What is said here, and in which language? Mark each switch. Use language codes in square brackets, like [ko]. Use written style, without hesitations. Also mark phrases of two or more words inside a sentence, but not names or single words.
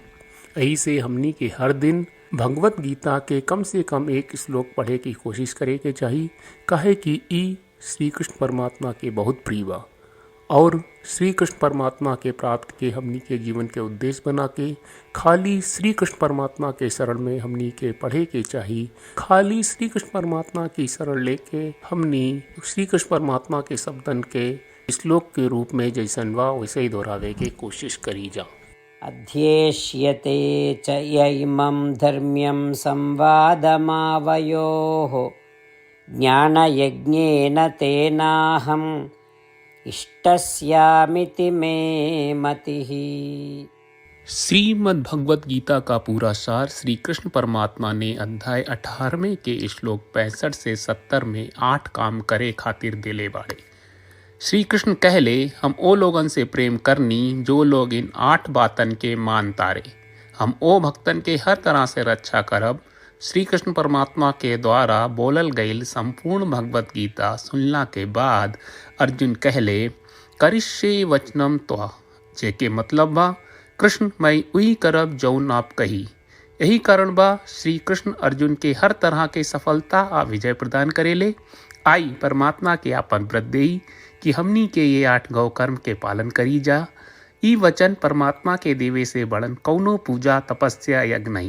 [bho] यही से हमनी के हर दिन भगवद गीता के कम से कम एक श्लोक पढ़े की कोशिश करे के चाहिए, काहे कि ई श्री कृष्ण परमात्मा के बहुत प्रिय बा और श्री कृष्ण परमात्मा के प्राप्त के हमनी के जीवन के उद्देश्य बना के खाली श्री कृष्ण परमात्मा के शरण में हमनी के पढ़े के चाहिए। खाली श्री कृष्ण परमात्मा की शरण लेके हमनी श्री कृष्ण परमात्मा के शब्दन के श्लोक के रूप में जैसन बा वैसे ही दोहरावे के कोशिश करी जा। [sa] अध्येष्यते च य इमं धर्म्यं संवादमावयोः ज्ञानयज्ञेन तेनाहम् इष्टस्यामिति मे मतिः। [bho] श्रीमद् भगवद गीता का पूरा सार श्री कृष्ण परमात्मा ने अध्याय 18वें के श्लोक 65 से 70 में 8 काम करे खातिर दिले बाड़े। श्री कृष्ण कहले हम ओ लोगन से प्रेम करनी जो लोग इन 8 बातन के मान तारे। हम ओ भक्तन के हर तरह से रक्षा करब। श्री कृष्ण परमात्मा के द्वारा बोलल गईल संपूर्ण भगवत गीता सुनला के बाद अर्जुन कहले [sa] करिष्ये वचनम त्वा, [bho] जेके मतलब बा कृष्ण मैं उही करब जौन आप कही। यही कारण बा श्री कृष्ण अर्जुन के हर तरह के सफलता आ विजय प्रदान करेले। आई परमात्मा के आपन व्रत देई कि हमनी के ये 8 गौ कर्म के पालन करी जा। ई वचन परमात्मा के देवे से बड़न कौनो पूजा तपस्या यज्ञ नहीं।